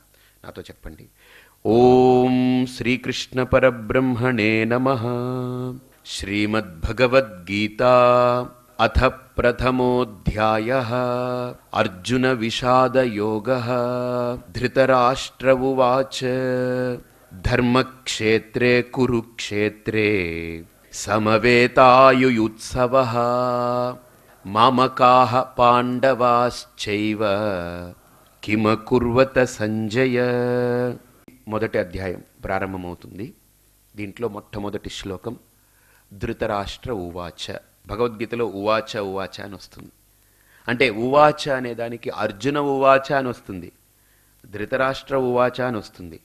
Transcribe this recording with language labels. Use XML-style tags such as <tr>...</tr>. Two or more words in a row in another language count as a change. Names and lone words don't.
<te>నాతో చెప్పండి.</te> <sa>ఓం శ్రీకృష్ణ పరబ్రహ్మణే నమః. శ్రీమద్భగవద్గీతా అథ ప్రథమోऽధ్యాయः అర్జున విషాద యోగः ధృతరాష్ట్ర ఉవాచ ధర్మక్షేత్రే కురుక్షేత్రే సమవేతాయుయుత్సవః మామకాః పాండవాశ్చైవ కిమకుర్వత సంజయ.</sa> <te>మొదటి అధ్యాయం ప్రారంభమవుతుంది. దీంట్లో మొట్టమొదటి శ్లోకం</te> <sa>ధృతరాష్ట్ర ఉవాచ.</sa> <te>భగవద్గీతలో ఉవాచ ఉవాచ అని వస్తుంది. అంటే ఉవాచ అనే దానికి</te> <sa>అర్జున ఉవాచ</sa> <te>అని వస్తుంది,</te> <sa>ధృతరాష్ట్ర ఉవాచ</sa> <te>అని వస్తుంది.</te>